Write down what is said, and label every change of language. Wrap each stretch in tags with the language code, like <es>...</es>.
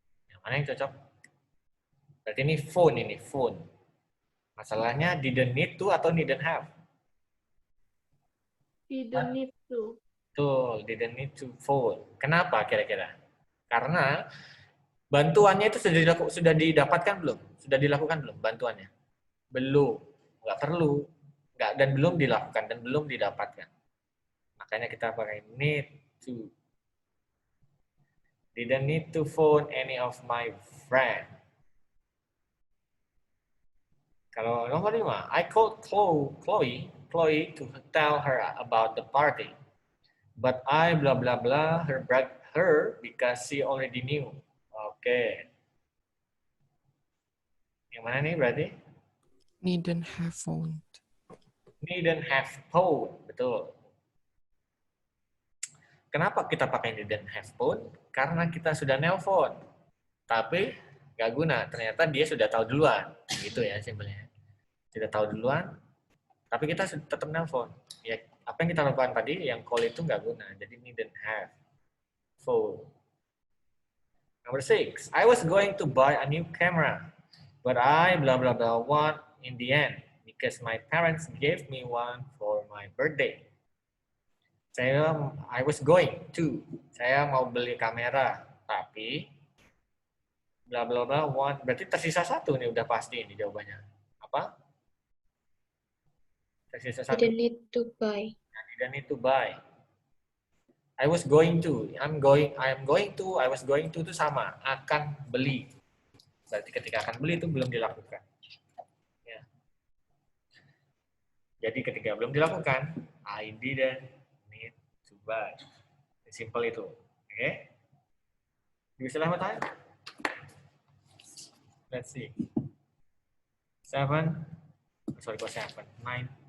<id>Yang mana yang cocok? Berarti ini phone. Masalahnya didn't need to atau didn't have?</id> <en>Didn't need to. Betul, didn't need to phone.</en> <id>Kenapa kira-kira? Karena bantuannya itu sudah didapatkan belum? Sudah dilakukan belum bantuannya? Belum. Nggak perlu. Dan belum dilakukan dan belum didapatkan. Makanya kita pakai need to.</id> <en>Didn't need to phone any of my friend.</en> <id>Kalau nomor 5,</id> <en>I called Chloe to tell her about the party. But I blah blah blah her because she already knew.</en> <id>Oke. Yang mana nih berarti?</id> <en>Needn't have phoned. Needn't have phone. Betul.</en> <id>Kenapa kita pakai didn't have phone? Karena kita sudah nelpon. Tapi nggak guna. Ternyata dia sudah tahu duluan. Gitu ya simpelnya. Sudah tahu duluan, tapi kita tetap nelpon. Ya, apa yang kita lakukan tadi, yang call itu nggak guna.</id> <en>Jadi needn't have phone. Number 6, I was going to buy a new camera, but I blah blah blah want in the end because my parents gave me one for my birthday. I was going to.</en> <id>Saya mau beli kamera, tapi blah blah blah want. Berarti tersisa satu nih udah pasti ini jawabannya. Apa? Tersisa satu.</id> <en>Didn't need to buy. Didn't need to buy. I was going to. I am going to. I was going to</en> <id>itu sama. Akan beli. Berarti ketika akan beli itu belum dilakukan. Ya. Jadi ketika belum dilakukan,</id> <en>I didn't need to buy. Simple itu. Oke. Okay? Do you still have time? Let's see. 7. Sorry, kok 7. 9.</en>